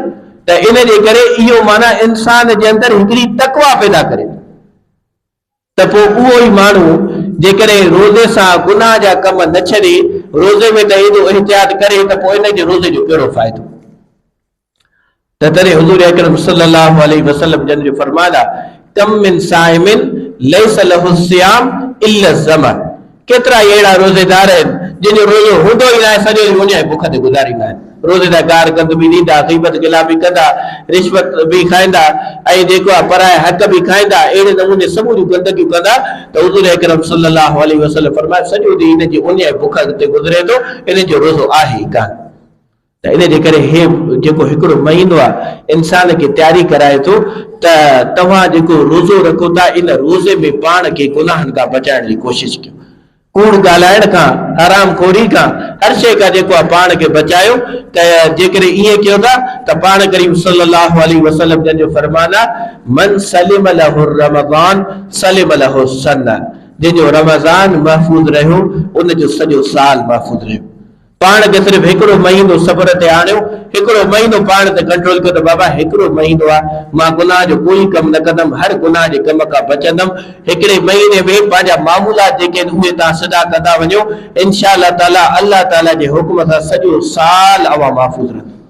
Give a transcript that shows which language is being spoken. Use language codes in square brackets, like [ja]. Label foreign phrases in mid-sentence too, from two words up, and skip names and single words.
[sd] त इन जे करे इहो माना इंसान जे अंदरि हिकिड़ी तक़वा पैदा करे, त पोइ उहो ई माण्हू जेकॾहिं रोज़े सां गुनाह जा कम न छॾे, रोज़े में त एॾो एहतियात करे, त पोइ इन जे रोज़े जो कहिड़ो फ़ाइदो? त तॾहिं हुज़ूर अकरम [ar] صلى الله عليه وسلم [sd] जन जो फरमान आहे, [ar] كم من صائم ليس له صيام إلا ظمأ. [sd] केतिरा अहिड़ा रोज़ेदार आहिनि जिनजो रोज़ो हूंदो ई न आहे, सॼो ॾींहुं उन बुख ते गुज़ारींदा आहिनि। रोज़ेदार गार गंद बि ॾींदा, ग़ीबत गिला बि कंदा, रिश्वत बि खाईंदा, ऐं जेको आहे पराए हक़ बि खाईंदा, अहिड़े नमूने सभु जूं गंदगियूं कंदा। त हुज़ूर अकरम [ar] صلى الله عليه وسلم [sd] फरमाए सॼो ॾींहुं इन जी उन बुख ते गुज़रे थो, इन जो रोज़ो आहे ई कान। त इन जे करे हे जेको हिकिड़ो महीनो आहे इंसान खे तयारी कराए थो त तव्हां जेको रोज़ो रखो था, इन रोज़े में पाण खे गुनाहनि खां बचाइण जी कोशिशि कयो। कूड़ ॻाल्हाइण खां, हराम खोरी खां, हर शइ खां जेको आहे पाण खे बचायो। त जेकॾहिं ईअं कयो था त पाण करीम [ar] صلى الله عليه وسلم [sd] जंहिंजो फरमान आहे, [ar] من سلم له رمضان سلم له السنة. [sd] जंहिंजो रमज़ान महफ़ूज़ रहियो उनजो सॼो साल महफ़ूज़ रहियो। पाण खे सिर्फ़ हिकिड़ो महीनो सफ़र ते आणियो, हिकिड़ो महीनो पाण ते कंट्रोल कयो त बाबा हिकिड़ो महीनो आहे, मां गुनाह जो कोई कमु न कंदमि, हर गुनाह जे कम खां बचंदमि। हिकिड़े महीने में पंहिंजा मामूलात जेके आहिनि उहे तव्हां सदा कंदा वञो, [ar] إن شاء الله تعالى, [sd] अल्लाह ताला जे हुक्म सां सॼो साल अवां महफ़ूज़ रहंदो।